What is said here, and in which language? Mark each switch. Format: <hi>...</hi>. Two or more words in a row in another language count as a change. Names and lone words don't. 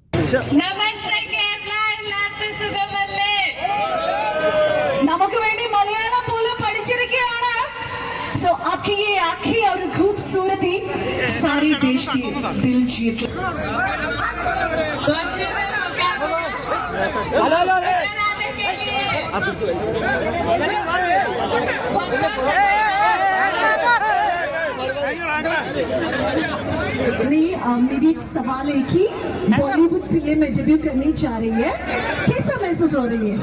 <ml>നമസ്തേ കേരള, എല്ലാവർക്കും സുഖമല്ലേ? നമുക്ക് വേണ്ടി മലയാളം പോലും പഠിച്ചിരിക്കുകയാണ്.</ml> <hi>सो आपकी ये आँखें और खूबसूरती सारे देश की दिल जीत मेरी एक सवाल है कि बॉलीवुड फिल्म में डेब्यू करनी चाह रही है, कैसा महसूस हो रही है?</hi>